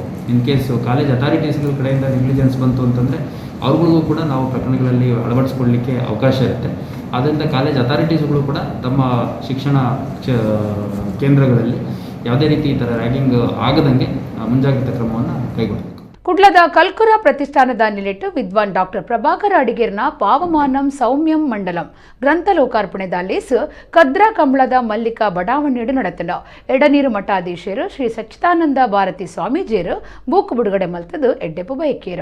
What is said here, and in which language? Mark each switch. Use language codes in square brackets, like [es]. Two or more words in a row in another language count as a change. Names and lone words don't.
[en] in case college authorities [kn] ಕಡೆಯಿಂದ ನೆಗ್ಲಿಜೆನ್ಸ್ ಬಂತು ಅಂತಂದರೆ ಅವ್ರುಗಳಿಗೂ ಕೂಡ ನಾವು ಪ್ರಕರಣಗಳಲ್ಲಿ ಅಳವಡಿಸ್ಕೊಳ್ಳಲಿಕ್ಕೆ ಅವಕಾಶ ಇರುತ್ತೆ. ಆದ್ದರಿಂದ [en] college authorities [kn] ಕೂಡ ತಮ್ಮ ಶಿಕ್ಷಣ ಕೇಂದ್ರಗಳಲ್ಲಿ ಯಾವುದೇ ರೀತಿ ಈ ಥರ ರ್ಯಾಗಿಂಗ್ ಆಗದಂಗೆ ಮುಂಜಾಗ್ರತಾ ಕ್ರಮವನ್ನು ಕೈಗೊಳ್ಳಬೇಕು. [tcy] ಕುಡ್ಲದ ಕಲ್ಕುರ ಪ್ರತಿಷ್ಠಾನದ ನಿಲೆಟ್ಟು ವಿದ್ವಾನ್ ಡಾಕ್ಟರ್ ಪ್ರಭಾಕರ ಅಡಿಗೇರ್ನ ಪಾವಮಾನಂ ಸೌಮ್ಯಂ ಮಂಡಲಂ ಗ್ರಂಥ ಲೋಕಾರ್ಪಣೆದ ಲೇಸ್ ಕದ್ರಾ ಕಂಬಳದ ಮಲ್ಲಿಕಾ ಬಡಾವಣೆಯಡು ನಡೆತಂಡ. ಎಡನೀರು ಮಠಾಧೀಶರು ಶ್ರೀ ಸಚ್ಚಿದಾನಂದ ಭಾರತಿ ಸ್ವಾಮೀಜಿಯರು ಬೂಕು ಬಿಡುಗಡೆ ಮಲ್ತದು ಎಡ್ಡೆಪ್ಪು ಬಯಕೇರ.